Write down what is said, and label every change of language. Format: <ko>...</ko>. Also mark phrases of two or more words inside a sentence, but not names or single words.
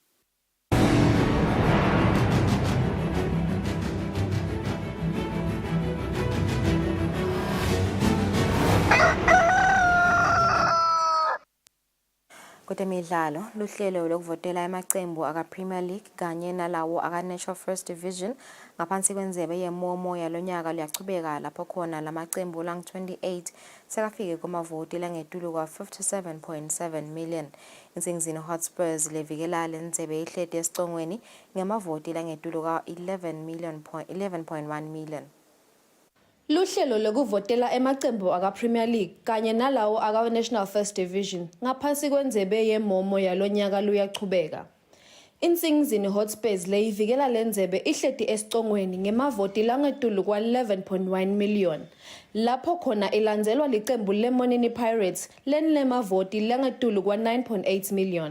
<ss>Kutemidlalo luhlelo lokuvotela emacembu aka-Premier League kanye nalawo aka-National First Division ngaphansi kwendzebe yemomo yalonyaka luyachubeka lapho khona lamacembu lang-28 sekafike kumavoti langetulu kwa-57.7 million. Insingizini Hotspurs levikela lendzebe ihleti esicongweni ngemavoti langetulu ka-11.1 million. Luhlelo lokuvotela emacembu aka-Premier League kanye nalawo aka-National First Division ngaphansi kwendzebe yemomo yalonyaka luyachubeka. Insingizini Hotspurs leyivikela lendzebe ihleti esicongweni ngemavoti langetulu kwa-11.1 million. Lapho khona ilandzelwa licembu leMonini Pirates lenilemavoti langetulu kwa-9.8 million.</ss>